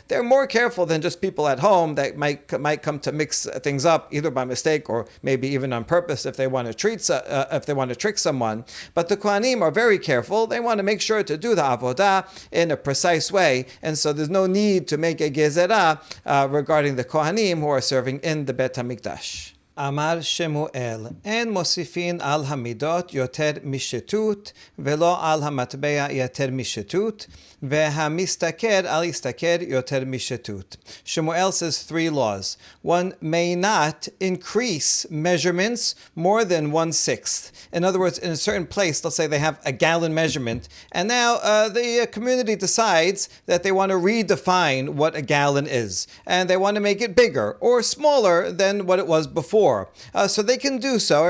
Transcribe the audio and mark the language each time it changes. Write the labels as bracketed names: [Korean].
[English] They're more careful than just people at home that might come to mix things up either by mistake or maybe even on purpose if they want to trick someone. But the kohanim are very careful. They want to make sure to do the avodah in a precise way, and so there's no need to make a gezerah regarding the kohanim who are serving in the Bet HaMikdash. [Hebrew] אמר שמואל, אין מוסיפין על המידות יותר משטות, ולא על המטבע יותר משטות, והמשתכר על השתכר יותר משטות. [English] Shemuel says 3 laws. One may not increase measurements more than 1/6. In other words, in a certain place, let's say they have a gallon measurement, and now the community decides that they want to redefine what a gallon is, and they want to make it bigger or smaller than what it was before. So they can do so.